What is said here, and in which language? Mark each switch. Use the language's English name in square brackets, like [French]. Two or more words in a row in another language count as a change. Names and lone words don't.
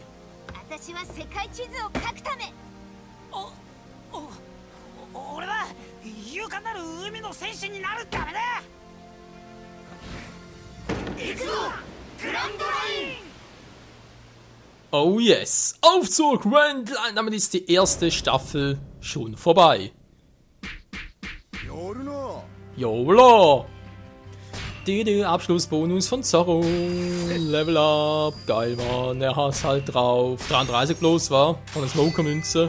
[Japanese] 私は世界地図を書くため俺は勇敢なる海の戦士になるためだ行くぞグランドライン [English] Oh yes, [German] auf zur Grand Line. Damit ist die erste Staffel schon vorbei. Jolo! Abschlussbonus von Zorro. [English] Level up. [German] Geil, Mann. Er hat's halt drauf. 33 bloß war. Von der Smoker-Münze.